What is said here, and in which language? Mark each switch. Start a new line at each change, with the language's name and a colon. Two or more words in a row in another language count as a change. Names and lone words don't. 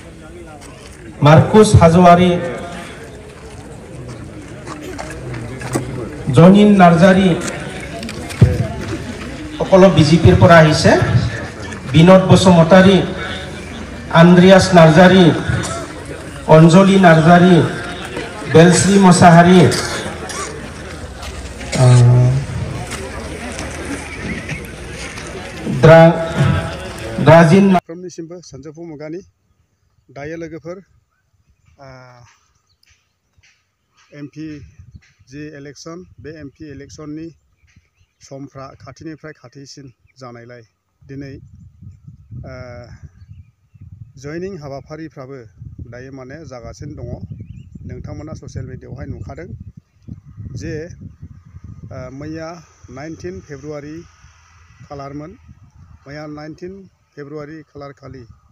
Assamese: मार्कुस हाजवारी जनिन नार्जारी সকলো বিজেপিৰ পৰা আহিছে বিনোদ বসুমতাৰী আন্দ্ৰিয়াছ নাৰ্জাৰী অঞ্জলি নাৰ্জাৰী বেলশ্ৰী মছাহাৰী দ্ৰাজিন
Bodo: फ्रमनिसिमबो सानजौफु मुगानि दायो लोगोफोर एमपि जि इलेक्शन बे एमपि इलेक्शननि समफ्रा खाथिनिफ्राय खाथिसिन जानायलाय दिनै जयनिं हाबाफारिफ्राबो दायो माने जागासिनो दङ नोंथांमोना ससियेल मिडियायावहाय नुखादों जे मैया 19 फेब्रुवारि खालारमोन मैया 19 फेब्रुवारि खालार खालि